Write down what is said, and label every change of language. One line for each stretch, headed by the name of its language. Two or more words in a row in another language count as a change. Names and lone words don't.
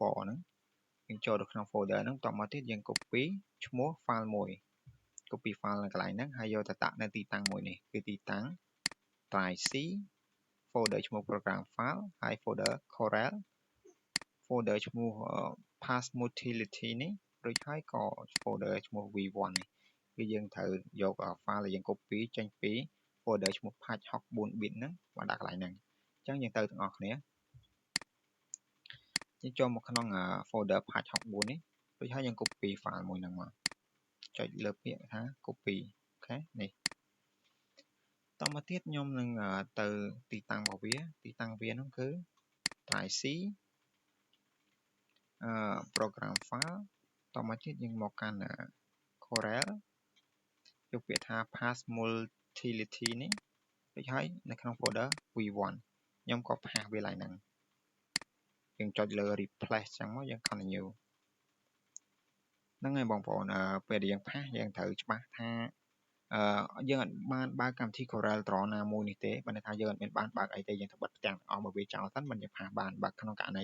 Khmer: ហ្នឹងយើងចូលទៅក្នុង folder ហ្នឹងបន្តមកទៀតយើង copy ឈ្មោះ file មួយ
English: copy file
Khmer: នៅកន្លែងហ្នឹងហើយយកទៅដាក់នៅទីតាំងមួយនេះគឺទីតាំង
English: drive C
Khmer: folder ឈ្មោះ
English: program file
Khmer: ហើយ
English: folder Corel folder
Khmer: ឈ្មោះ
English: pass utility
Khmer: នេះរួចហើយក៏ folder ឈ្មោះ v1 នេះគឺយើងត្រូវយក file ដែលយើង copy ចេញពី folder ឈ្មោះ
English: patch 64 bit
Khmer: ហ្នឹងមកដាក់កន្លែងហ្នឹងអញ្ចឹងយើងទៅទាំងអស់គ្នា យើងចូលមកក្នុង
English: folder patch 64
Khmer: នេះរួចហើយយើង
English: copy file
Khmer: មួយហ្នឹងមកចុចលើពាក្យថា copy អូខេនេះតមកទៀតខ្ញុំនឹងទៅទីតាំងរបស់វាទីតាំងវាហ្នឹងគឺ
English: drive C program file
Khmer: តមកទៀតយើងមកកាន់ Corel យកពាក្យថា
English: pass utility
Khmer: នេះរួចហើយនៅក្នុង
English: folder v1
Khmer: ខ្ញុំក៏ផាសវាឡើងហ្នឹងយើងចុចលើ replace ចឹងមកយើង continue ហ្នឹងហើយបងប្អូនពេលដែលយើងផាសយើងត្រូវច្បាស់ថាយើងអត់ បានបើកកម្មវិធី Corel Draw ណាមួយនេះទេបើថាយើងអត់មានបានបើកអីទេយើងត្រូវបិទផ្ទាំងអស់មកវាចោលសិនមិនយើងផាសបានបើក្នុងករណី